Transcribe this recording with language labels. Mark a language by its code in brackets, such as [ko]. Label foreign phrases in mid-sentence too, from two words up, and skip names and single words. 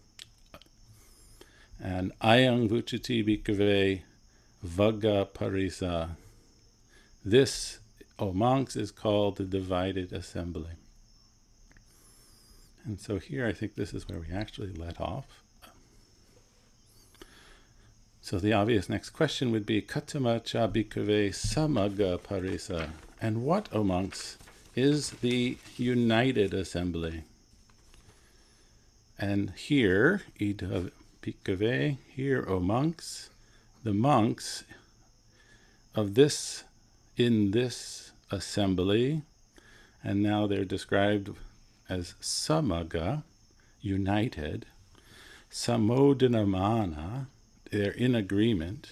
[pi] And ayang vuchati bhikkhave vagga parisa. [en] This, O monks, is called the divided assembly. And so here I think this is where we actually let off. So the obvious next question would be, [pi] Katama cha bhikkhave samagga parisa. [en] And what, O monks, is the united assembly? And here, [pi] ida bhikkhave, [en] here, O monks, the monks of this, in this assembly, and now they're described as samagga, united, samodhanamana, they're in agreement.